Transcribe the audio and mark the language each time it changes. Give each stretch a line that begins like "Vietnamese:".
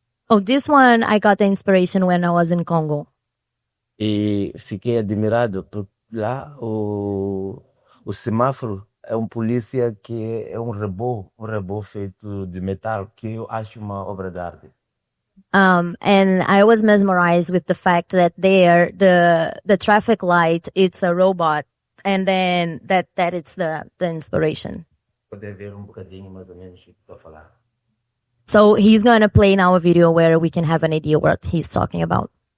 English: Oh, this one I got the inspiration when I was in Congo.
Portuguese: E fiquei admirado porque lá o semáforo é um polícia que é um robô feito de metal, que eu acho uma obra de arte.
English: And I was mesmerized with the fact that there, the traffic light, it's a robot, and then that it's the inspiration.
Portuguese: Pode ver bocadinho mais ou menos o que estou a falar.
English: So he's going to play now a video where we can have an idea what he's talking about.